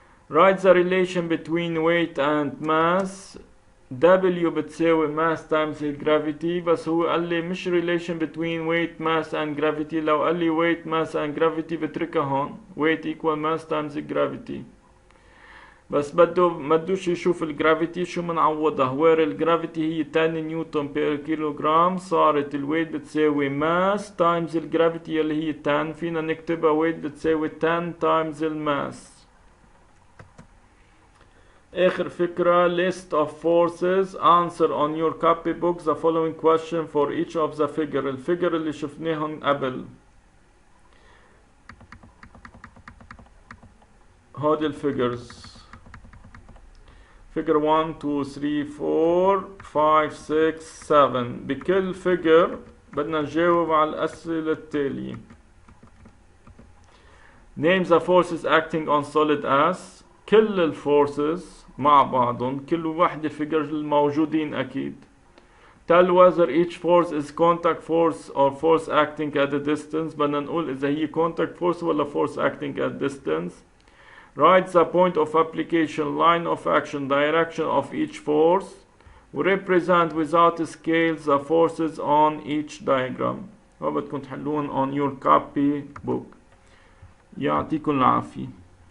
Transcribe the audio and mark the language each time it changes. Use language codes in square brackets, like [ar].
[en] Write the relation between weight and mass. W [ar] بتساوي [en] mass times gravity، [ar] بس هو قال لي مش [en] relation between weight mass and gravity. [ar] لو قال لي [en] weight mass and gravity [ar] بتركها هون، [en] weight equal mass times gravity. [ar] بس بدوش يشوف الجرافيتي، شو منعوضها؟ وير الجرافيتي هي 10 نيوتن بير كيلوغرام، صارت الويت بتساوي ماس تايمز الجرافيتي اللي هي 10. فينا نكتبها ويت بتساوي 10 تايمز الماس. [en] آخر فكرة list of forces. Answer on your copybook the following question for each of the figure. [ar] الفيجر اللي شفناهم قبل هودي الفيجرز figure 1 2 3 4 5 6 7. بكل فيجر بدنا نجاوب على الأسئلة التالية. [en] Name the forces acting on solid S. [ar] كل الفورسز مع بعضهم، كل وحدة فيجر الموجودين أكيد. [en] Tell whether each force is contact force or force acting at a distance. [ar] بدنا نقول إذا هي contact force ولا [en] force acting at distance. Write the point of application, line of action, direction of each force. Represent without scales the forces on each diagram. [ar] وبدكم تحلون [en] on your copy book. [ar] يعطيكم العافية.